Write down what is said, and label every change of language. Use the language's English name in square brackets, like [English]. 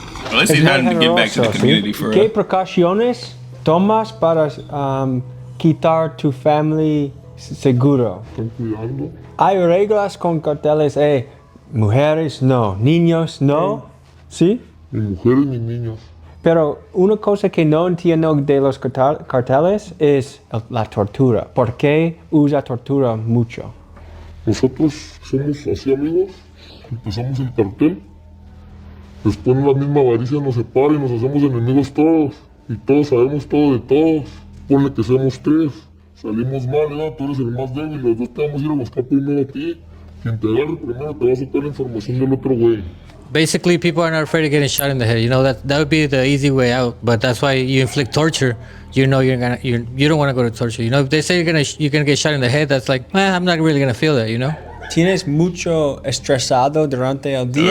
[English] Well, at least he's trying to get back to the community for [Spanish] ¿Qué precauciones tomas para quitar tu [English] family [Spanish] seguro? Están cuidando. Hay reglas con carteles, mujeres no, niños no, ¿sí? Ni mujeres ni niños. Pero una cosa que no entiendo de los carteles es la tortura. ¿Por qué usa tortura mucho? Nosotros somos así amigos, empezamos el cartel, después la misma avaricia nos separa y nos hacemos enemigos todos. Y todos sabemos todo de todos. Ponle que seamos 3. Salimos mal, ¿verdad? Tú eres el más débil, los dos te vamos a ir a buscar primero a ti. Quien te agarre primero te va a sacar la información del otro güey. [English] Basically, people are not afraid of getting shot in the head. You know, that would be the easy way out. But that's why you inflict torture. You know you don't want to go to torture. You know, if they say you're gonna get shot in the head, that's like, I'm not really gonna feel that. You know. [Spanish] ¿Tienes mucho estresado durante el día?